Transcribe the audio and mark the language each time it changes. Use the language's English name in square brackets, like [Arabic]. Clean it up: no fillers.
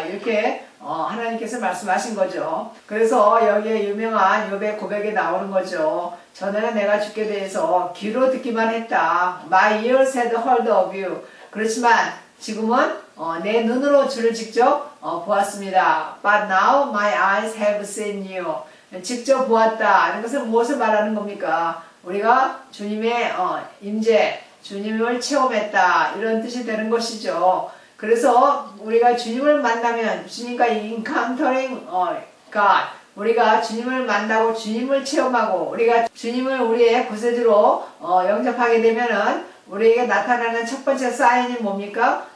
[Korean] 이렇게 하나님께서 말씀하신 거죠. 그래서 여기에 유명한 욥의 고백이 나오는 거죠. 전에는 내가 주께 대해서 귀로 듣기만 했다. [English] My ears had heard of you. [Korean] 그렇지만 지금은 내 눈으로 주를 직접 보았습니다. [English] But now my eyes have seen you. [Korean] 직접 보았다. 이런 것은 무엇을 말하는 겁니까? 우리가 주님의 임재, 주님을 체험했다. 이런 뜻이 되는 것이죠. 그래서 우리가 주님을 만나면 주님과 [English] encountering God, [Korean] 우리가 주님을 만나고 주님을 체험하고 우리가 주님을 우리의 구세주로 영접하게 되면은 우리에게 나타나는 첫 번째 사인이 뭡니까?